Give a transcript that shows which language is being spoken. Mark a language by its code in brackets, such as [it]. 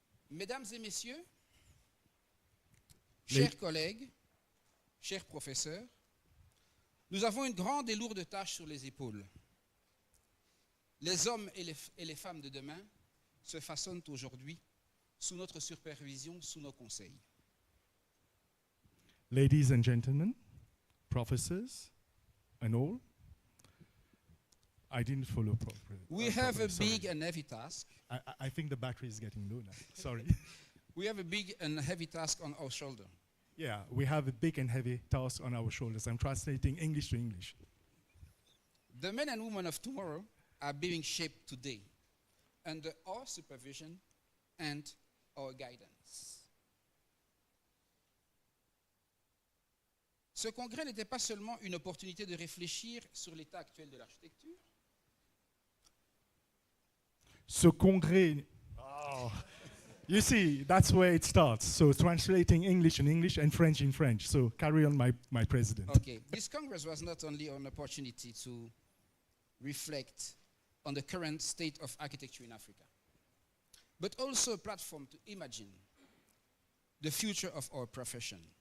[fr] Mesdames et messieurs, chers collègues, chers professeurs, nous avons une grande et lourde tâche sur les épaules. Les hommes et les femmes de demain se façonnent aujourd'hui sous notre supervision, sous nos conseils. [en] Ladies and gentlemen, professors and all, I didn't follow properly. We have a big and heavy task. I think the battery is getting low now. Sorry. We have a big and heavy task on our shoulder. Yeah, we have a big and heavy task on our shoulders. I'm translating English to English. The men and women of tomorrow are being shaped today under our supervision and our guidance. [fr] Ce congrès n'était pas seulement une opportunité de réfléchir sur l'état actuel de l'architecture. [en] So congrès, you see, that's where it starts. So translating English in English and French in French. So carry on, my president. Okay, this congress was not only an opportunity to reflect on the current state of architecture in Africa, but also a platform to imagine the future of our profession.